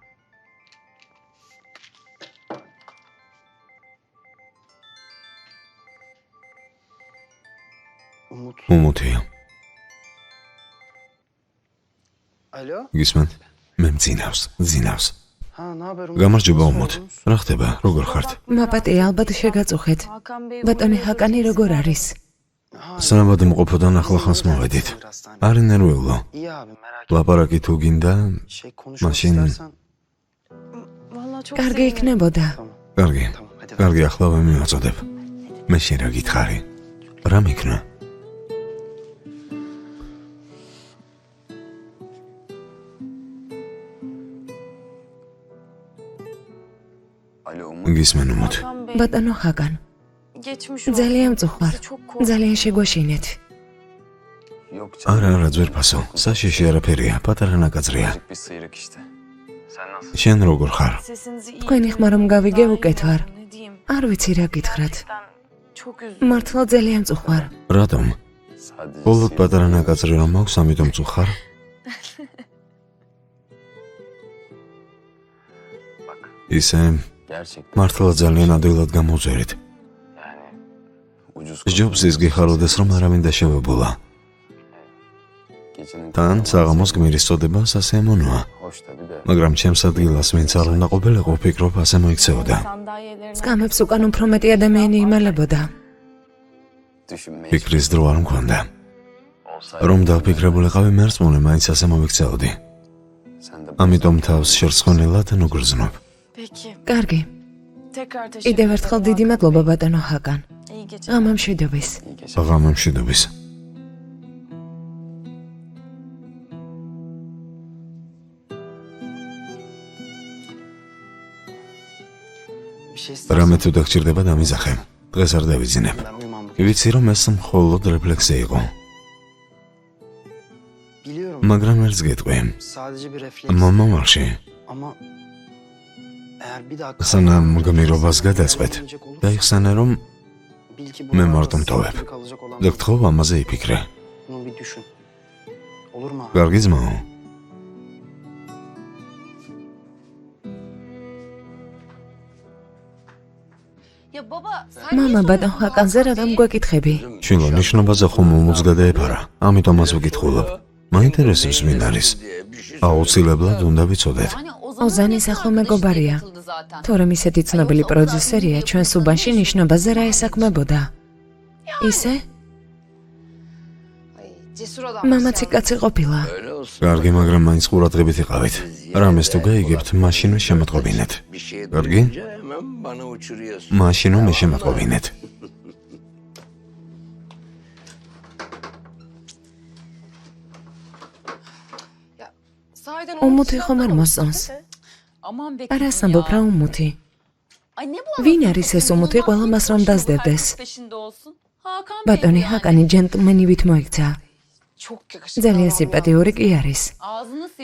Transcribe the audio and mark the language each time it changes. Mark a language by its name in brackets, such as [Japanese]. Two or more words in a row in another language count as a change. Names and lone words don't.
[Turkish] Umut. [Georgian] უმუთი. [Turkish] Alo. [Georgian] გისმენთ? მე მძინავს. [Turkish] Ha ne haber Umut? [Georgian] გამარჯობა [Turkish] Nasıl [Georgian] უმოთ. [Turkish] oldunuz? [Georgian] რა ხდება? როგორ ხართ? მაპატი ალბათ შეგაწუხეთ. [Turkish] Hakan Bey. [Georgian] ბატონი ჰაკანი როგორ არის? [Turkish] Ha, [Georgian] სანაბადმყოფოდან ახლა ხანს მოვედით. [Turkish] bir hastane. [Georgian] არის ნერვიულო. [Turkish] İyi abi merak etme. [Georgian] ლაპარაკი თუ გინდა, [Turkish] Konuşmak Maşin. istersen. Vallahi çok [Georgian] კარგი [Turkish] sevinirim. [Georgian] იქნებოდა. [Turkish] Tamam. [Georgian] კარგი. [Turkish] Tamam hadi. [Georgian] კარგი, ახლა ვემიაწოდებ. მე შენ რა გითხარი? რა მიქნა? [Turkish] Alo Umut. [Georgian] გისმენ უმოთ. [Turkish] Hakan Bey. [Georgian] ბატონო ჰაკან, [Turkish] Geçmiş olsun. [Georgian] ძალიან მწუხარ. [Turkish] Bizi çok korkuttu. [Georgian] ძალიან შეგვაშინეთ. [Turkish] Yok canım. [Georgian] არა, ძვირფასო. საშიში არაფერია, პატარა ნაკაწრია. [Turkish] Küçük bir sıyrık işte. Sen nasılsın? [Georgian] შენ როგორ ხარ? [Turkish] Sesinizi iyi. [Georgian] თქვენი ხმა რომ გავიგე [Turkish] Daha iyi [Georgian] უკეთ ვარ. [Turkish] Ne diyeyim? [Georgian] არ ვიცი რა გითხრათ. [Turkish] Gerçekten çok üzüldüm. [Georgian] მართლა ძალიან მწუხარ. რატომ? [Turkish] Sadece [Georgian] ბოლოდ [Turkish] sıyrık. [Georgian] პატარა ნაკაწრი რომ მაქვს, ამიტომ წუხარ? [Turkish] Bak [Georgian] ისე [Turkish] gerçekten [Georgian] მართლა ძალიან ადვილად გამოვწერეთ. [Turkish] yani ucuz [Georgian] სჯობს ის გიხაროდეს რომ არავინ დაშავებულა. [Turkish] gecenin [Georgian] თან საღამოს გმირის წოდება სასიამოვნოა. [Turkish] hoş tabii de [Georgian] მაგრამ ჩემს ადგილას ვინც არ უნდა ყოფილიყო, ვფიქრობ ასე მოიქცეოდა. [Turkish] Sandalyelerini [Georgian] სკამებს უკან უფრო მეტი ადამიანი იმალებოდა. [Turkish] düşünmeyi [Georgian] ფიქრის დრო არ მქონდა. [Turkish] olsaydı [Georgian] რომ დავფიქრებულიყავი მერწმუნე, მაინც ასე მოვიქცეოდი. [Turkish] sen de [Georgian] ამიტომ თავს შერცხონილად ნუგრძნობ. [Turkish] Peki. [Georgian] კარგი. [Turkish] Tekrar teşekkür [Georgian] კიდევ ერთხელ დიდი მადლობა ბატონო ჰაკან. [Turkish] İyi geceler. [Georgian] ღამე მშვიდობის. [Turkish] iyi geceler. [Georgian] ღამე მშვიდობის. [Turkish] Bir şey istersen. [Georgian] რამე თუ დაგჭირდება დამიზახე. დღეს არ დავიძინებ. [Turkish] Ben uyumam bugün. [Georgian] ვიცი რომ ეს მხოლოდ რეფლექსი იყო, [Turkish] Biliyorum. [Georgian] მაგრამ ვერც გეტყვი. [Turkish] Sadece bir refleks. [Georgian] მომავალში, [Turkish] Ama eğer bir daha [Georgian] სანამ გმირობას გადაწყვეტ, [Turkish] gelecek olursa, [Georgian] დაიხსენე რომ [Turkish] bil ki [Georgian] მე [Turkish] bu [Georgian] მარტო [Turkish] arada [Georgian] მტოვებ. [Turkish] sınırlı kalacak olan [Georgian] და გთხოვ ამაზე იფიქრე. [Turkish] bunu bir düşün. Olur mu abi? [Georgian] კარგი ძმაო. [Turkish] Ya baba sen [Georgian] მამა ბატონ ჰაკანზე რატომ გვეკითხები? შვილო, ნიშნობაზე ხომ უმოც გადაეფარა. ამიტომაც ვკითხულობ. მაინტერესებს ვინ არის. აუცილებლად უნდა ვიცოდეთ. ოზანის ახლო მეგობარია. თორემ ისეთი ცნობილი პროდიუსერია, ჩვენ სუბანში ნიშნობაზე რა ესაქმებოდა. ისე? მამაცი კაცი ყოფილა. კარგი, მაგრამ მაინც ყურადღებით იყავით. რამეს თუ გაიგებთ, მაშინვე შემოტყობინეთ. კარგი? [Turkish] Hemen bana uçuruyorsun. [Georgian] მაშინვე შემოტყობინეთ. [Turkish] Sahiden [Georgian] უმუთი ხომ არ მოსწონს? [Turkish] Aman be. [Georgian] არას ამბობ რა უმუთი? [Turkish] Ay ne bu? [Georgian] ვინ არის ეს უმუთი, ყველა მას რომ დაძდებდეს? [Turkish] Peşinde olsun. Hakan [Georgian] ბატონი ჰაკანი ჯენტლმენივით მოიქცა. [Turkish] Çok yakışıklı. [Georgian] ძალიან სიმპათიური კი არის. [Turkish] Ağzını sil